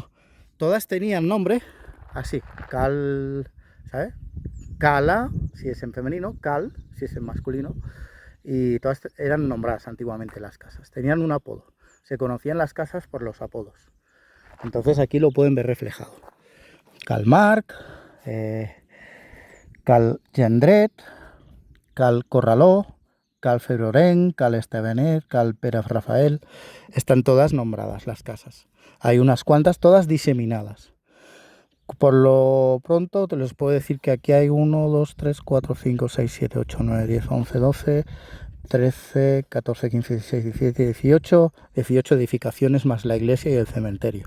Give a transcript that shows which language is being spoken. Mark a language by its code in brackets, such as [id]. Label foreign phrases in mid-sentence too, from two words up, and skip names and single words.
[es] Todas tenían nombre así, Cal, ¿sabes? Cala, si es en femenino, Cal, si es en masculino, y todas eran nombradas antiguamente las casas, tenían un apodo, se conocían las casas por los apodos. Entonces aquí lo pueden ver reflejado. Cal Marc, Cal Gendret, Cal Corraló, Cal Febroren, Cal Estevenet, Cal Pere Rafael, están todas nombradas las casas. Hay unas cuantas, todas diseminadas. Por lo pronto te les puedo decir que aquí hay 1, 2, 3, 4, 5, 6, 7, 8, 9, 10, 11, 12, 13, 14, 15, 16, 17, 18 edificaciones más la iglesia y el cementerio.